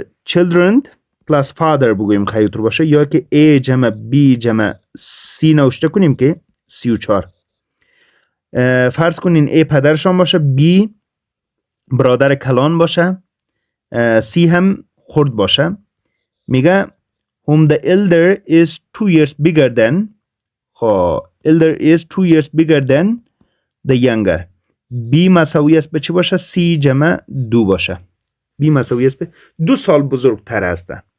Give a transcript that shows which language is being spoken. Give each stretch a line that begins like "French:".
Persian: Children plus father بگوییم خیلی باشه، یا که A جمع B جمع C نوشته کنیم که 34. فرض کنین A پدرشان باشه، B برادر کلان باشه، C هم خرد باشه.
English: میگه whom the elder is 2 years bigger than. elder is 2 years bigger than the younger.
Persian: B مساوی است به چی باشه؟ C جمع 2 باشه. B مساوی است به 2 سال بزرگتر است.